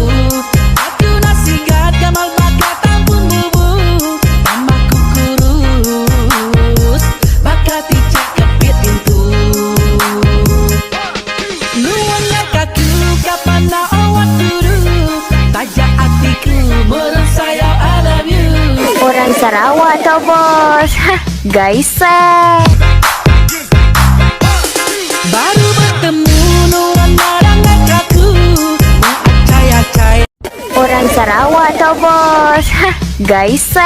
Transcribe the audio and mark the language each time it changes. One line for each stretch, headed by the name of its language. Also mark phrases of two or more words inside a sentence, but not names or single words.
Iban: Aku nak sigat gamal bakal tampung bubu. Namaku kurus bakal ticak kepit pintu. Nuan kaku kapan nak awak turu. Tajak hatiku mereng sayang
English: I love you.
Malay: Orang Sarawak tau bos. Hah, guys
Iban: Baru bertemu nuan marang aku. Acai-acai
Malay: Orang Sarawak tau bos. Hah, guys